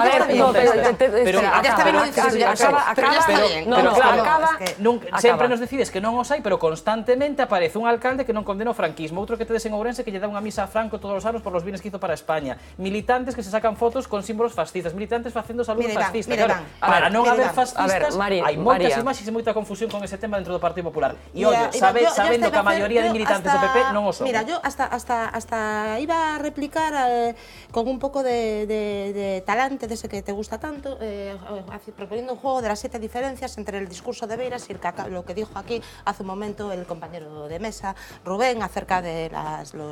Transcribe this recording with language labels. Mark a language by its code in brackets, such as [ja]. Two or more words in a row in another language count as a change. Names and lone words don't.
[gl] sempre nos decides que non os hai, pero constantemente aparece un alcalde que non condena o franquismo, outro que tedes en Ourense que lle dá unha misa a Franco todos os anos [es] por los bienes que hizo para España, [gl] militantes que se sacan fotos con símbolos fascistas, militantes facendo saludo fascista. Para non haber fascistas, hai moitas imaxes e moita confusión con ese tema dentro do Partido Popular. E ollo, sabendo que a maioría de militantes do PP non o son. Mira, [es] yo hasta iba a replicar con un poco de talante de ese que te gusta tanto, proponiendo un juego de las 7 diferencias entre el discurso de Beiras y lo que dijo aquí hace un momento el compañero de mesa, Rubén, acerca de los...